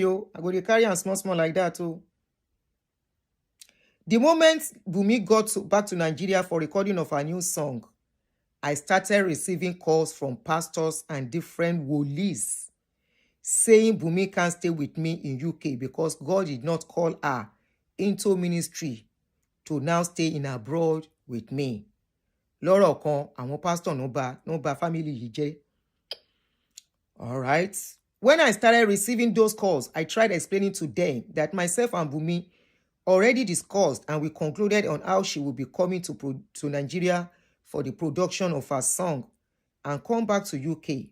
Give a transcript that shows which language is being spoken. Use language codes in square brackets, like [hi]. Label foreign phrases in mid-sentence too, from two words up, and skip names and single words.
[en] I go to carry on small like that. The moment Bumi got back to Nigeria for recording of her new song, I started receiving calls from pastors and different wolis saying Bumi can't stay with me in UK because God did not call her into ministry to now stay in abroad with me. [yo] Lọ́rọ̀ kan, àwọn pastor no ba family yìí jẹ́. [en] All right. When I started receiving those calls, I tried explaining to them that myself and Bumi already discussed and we concluded on how she would be coming to Nigeria for the production of her song and come back to UK.